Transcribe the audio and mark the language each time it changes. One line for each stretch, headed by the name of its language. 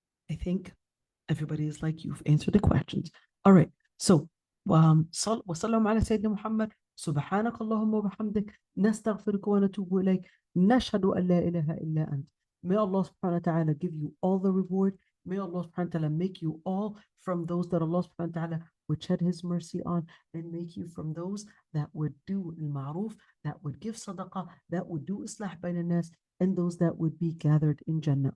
English: I think everybody is like, you've answered the questions. All right. So,
Arabic: وصلوا على سيدنا محمد سبحانك اللهم وبحمدك نستغفرك ونتوب إليك نشهد أن لا إله إلا أنت.
English: May Allah subhanahu wa ta'ala give you all the reward. May Allah subhanahu wa ta'ala make you all from those that Allah subhanahu wa ta'ala would shed his mercy on, and make you from those that would do al-ma'ruf, that would give sadaqah, that would do islah bayna nas, and those that would be gathered in Jannah.